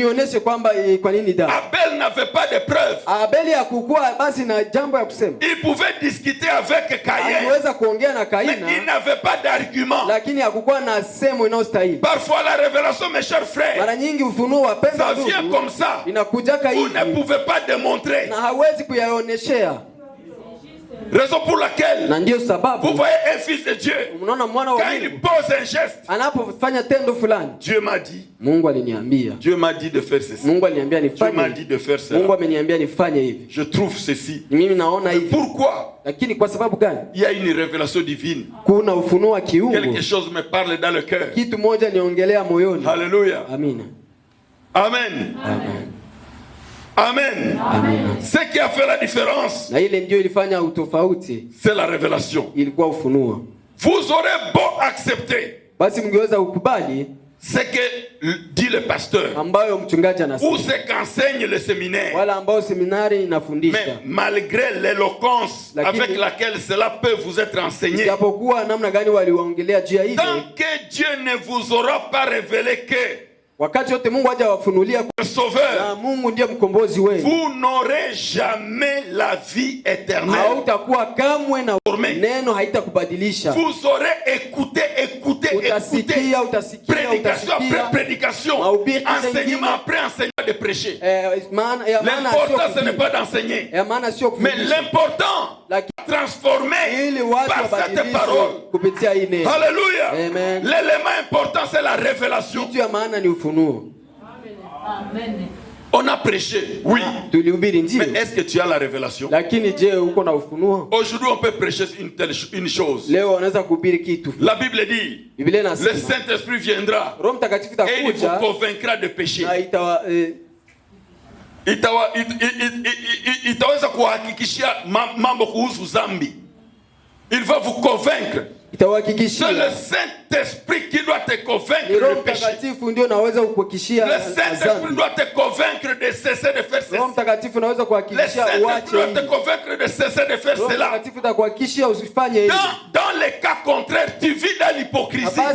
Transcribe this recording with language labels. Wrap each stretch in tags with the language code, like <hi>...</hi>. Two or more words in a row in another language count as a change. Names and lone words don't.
<fr>Abel n'avait pas de preuves. Il pouvait discuter avec Caïn. Mais il n'avait pas d'argument. Parfois la révélation, mes chers frères, ça vient comme ça. Vous ne pouvez pas démontrer. Raison pour laquelle</fr> <sw>na ndio sababu</sw> <fr>vous voyez un fils de Dieu,</fr> <sw>mnaona mwana wa</sw> <fr>quand il pose un geste,</fr> <sw>anapofanya tendo fulani,</sw> <fr>Dieu m'a dit,</fr> <sw>Mungu aliniambia,</sw> <fr>Dieu m'a dit de faire ceci,</fr> <sw>Mungu aliniambia</sw> <fr>Dieu m'a</fr> <sw>nifanye,</sw> <fr>dit de faire cela,</fr> <sw>Mungu ameniambia nifanye hivi.</sw> <fr>je trouve ceci.</fr> <sw>Mimi naona hivi.</sw> <fr>Pourquoi?</fr> <sw>Lakini kwa sababu gani?</sw> <fr>Il y a une révélation divine.</fr> <sw>Kuna ufunuo wa kiungu.</sw> <fr>Quelque chose me parle dans le cœur.</fr> <sw>Kitu moja niongelea moyoni.</sw> <fr>Alléluia.</fr> <sw>Amina. Amen. Amen. Amen. Amen.</sw> <fr>Ce qui a fait la différence,</fr> <sw>na ile ndio ilifanya utofauti,</sw> <fr>c'est la révélation.</fr> <sw>Ilikuwa ufunuo.</sw> <fr>Vous aurez beau accepter,</fr> <sw>basi mngeweza ukubali</sw> <fr>ce que dit le pasteur,</fr> <sw>ambayo mchungaji anasema,</sw> <fr>ou ce qu'enseigne le séminaire,</fr> <sw>wala ambao seminari inafundisha,</sw> <fr>mais malgré l'éloquence avec laquelle cela peut vous être enseigné,</fr> <sw>japokuwa namna gani waliwaongelea juu ya ile,</sw> <fr>tant que Dieu ne vous aura pas révélé que</fr> <sw>wakati wote Mungu hajawafunulia</sw> <fr>le sauveur,</fr> <sw>na Mungu ndiye mkombozi wenu,</sw> <fr>vous n'aurez jamais la vie éternelle.</fr> <sw>Hautakuwa kamwe na neno haitakubadilisha.</sw> <fr>Vous aurez écouté,</fr> <sw>utasikia</sw> <fr>prédication après prédication, enseignement après enseignement de prêcher. L'important ce n'est pas d'enseigner, mais l'important transformer par cette parole. Alléluia. L'élément important c'est la révélation. On a prêché, oui. Mais est-ce que tu as la révélation? Aujourd'hui, on peut prêcher une chose. La Bible dit, le Saint-Esprit viendra et il vous convaincra de péché.</fr> <sw>Itaweza kuhakikishia mambo kuhusu zambi.</sw> <fr>Il va vous convaincre. C'est le Saint-Esprit qui doit te convaincre de péché. Le Saint-Esprit doit te convaincre de cesser de faire ceci. Le Saint-Esprit doit te convaincre de cesser de faire cela. Dans les cas contraires, tu vis dans l'hypocrisie.</fr>